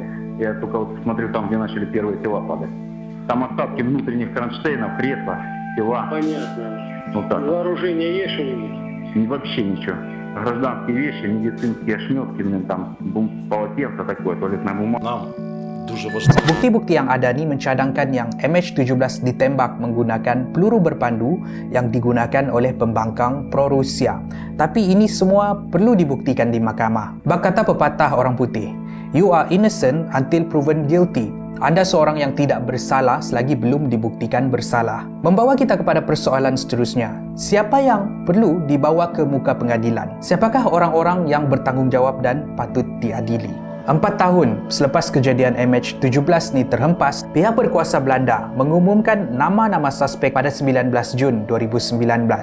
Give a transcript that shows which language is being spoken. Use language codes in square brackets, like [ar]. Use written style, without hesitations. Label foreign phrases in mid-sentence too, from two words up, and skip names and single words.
[ru] Я только вот смотрю там, где начали первые тела падать. Там остатки внутренних кронштейнов, кресла, тела. Понятно. Вот так. Вооружение есть что-нибудь? Вообще ничего. Гражданские вещи, медицинские ошметки, там полотенце такое, туалетная бумага. [ms] Bukti-bukti yang ada ni mencadangkan yang MH17 ditembak menggunakan peluru berpandu yang digunakan oleh pembangkang pro-Rusia. Tapi ini semua perlu dibuktikan di mahkamah. Bak kata pepatah orang putih, [en] "You are innocent until proven guilty." [ms] Anda seorang yang tidak bersalah selagi belum dibuktikan bersalah. Membawa kita kepada persoalan seterusnya. Siapa yang perlu dibawa ke muka pengadilan? Siapakah orang-orang yang bertanggungjawab dan patut diadili? 4 tahun selepas kejadian MH17 ni terhempas, pihak berkuasa Belanda mengumumkan nama-nama suspek pada 19 Jun 2019.